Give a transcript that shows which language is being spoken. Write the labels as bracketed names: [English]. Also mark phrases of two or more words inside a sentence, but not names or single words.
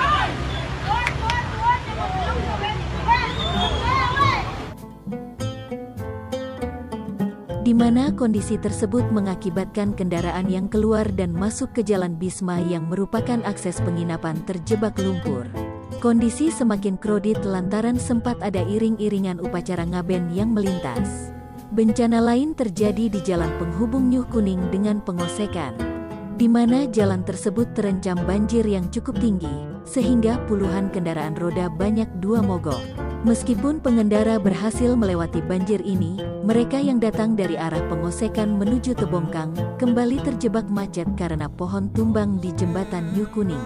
[Indonesian] Di mana kondisi tersebut mengakibatkan kendaraan yang keluar dan masuk ke Jalan Bisma yang merupakan akses penginapan terjebak lumpur. Kondisi semakin krodit lantaran sempat ada iring-iringan upacara ngaben yang melintas. Bencana lain terjadi di jalan penghubung Nyuh Kuning dengan Pengosekan, di mana jalan tersebut terencam banjir yang cukup tinggi, sehingga puluhan kendaraan roda banyak 2 mogok. Meskipun pengendara berhasil melewati banjir ini, mereka yang datang dari arah Pengosekan menuju Tebongkang kembali terjebak macet karena pohon tumbang di jembatan Nyuh Kuning.